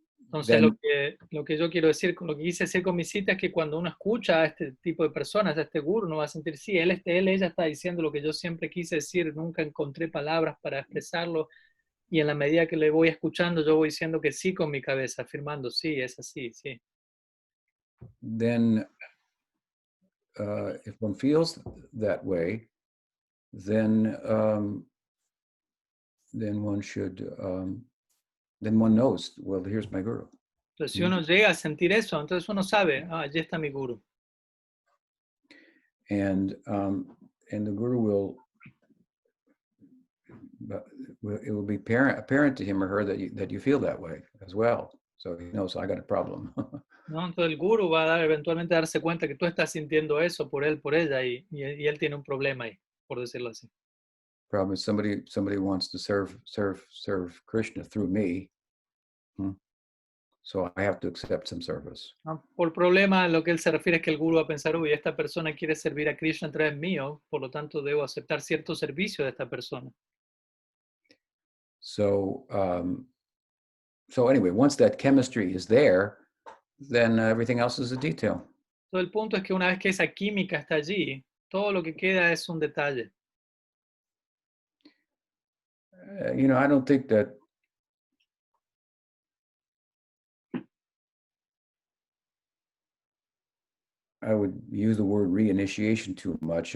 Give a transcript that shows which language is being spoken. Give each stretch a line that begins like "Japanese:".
Spanish: Entonces lo que yo quiero decir, lo que quise decir con mi cita es que cuando uno escucha a este tipo de personas, a este guru, uno va a sentir, sí, ella está diciendo lo que yo siempre quise decir, nunca encontré palabras para expresarlo, y en la medida que le voy escuchando, yo voy diciendo que sí con mi cabeza, afirmando, sí, es así, sí.
English: Then, if one feels that way, then one should, then one knows, well, here's my guru.
Spanish: Entonces, si uno llega a sentir eso, entonces uno sabe, allí está mi guru.
English: And the guru it will be apparent to him or her that you feel that way as well. So he knows I got a problem.
Spanish: ¿no? Entonces el guru va a eventualmente darse cuenta que tú estás sintiendo eso por él, por ella, y él tiene un problema ahí, por decirlo así.
English: Problem is somebody wants to serve Krishna through me. So I have to accept some service.
Spanish: ¿No? Por problema, lo que él se refiere es que el guru va a pensar, uy, esta persona quiere servir a Krishna a través mío, por lo tanto debo aceptar cierto servicio de esta persona.
English: So anyway, once that chemistry is there, then everything else is a detail.
Spanish: Todo el punto es que una vez que esa química está allí, todo lo que queda es un detalle.
English: I don't think that I would use the word reinitiation too much.